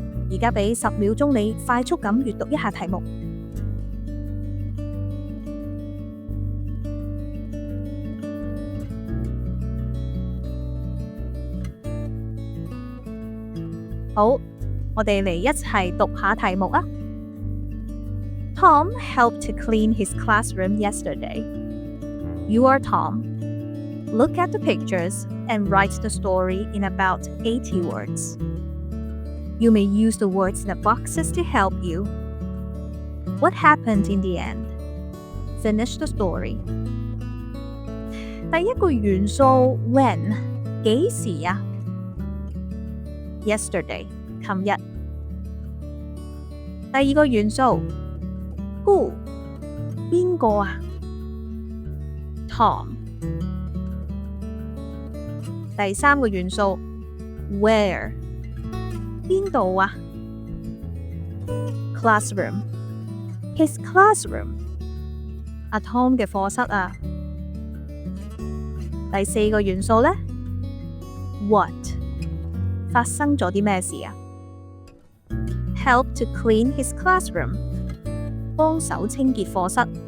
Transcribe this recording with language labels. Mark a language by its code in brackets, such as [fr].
[yue] 而家俾10秒鐘你快速咁閱讀一下題目。好，我哋嚟一齊讀下題目啊。 [en] Tom helped to clean his classroom yesterday. You are Tom. Look at the pictures and write the story in about 80 words. You may use the words in the boxes to help you. What happened in the end? Finish the story. [yue] 第一個元素 when， 幾時啊？ [en] Yesterday， [yue] 琴日。第二個元素 who， 邊個啊？ [en] Tom。 [yue] 第三個元素 where， 邊度啊？ [en] Classroom。 His classroom， [yue] 阿 Tom 嘅課室啊。第四個元素呢 what， 發生咗啲咩事啊？ [en] Help to clean his classroom， [yue] 幫手清潔課室。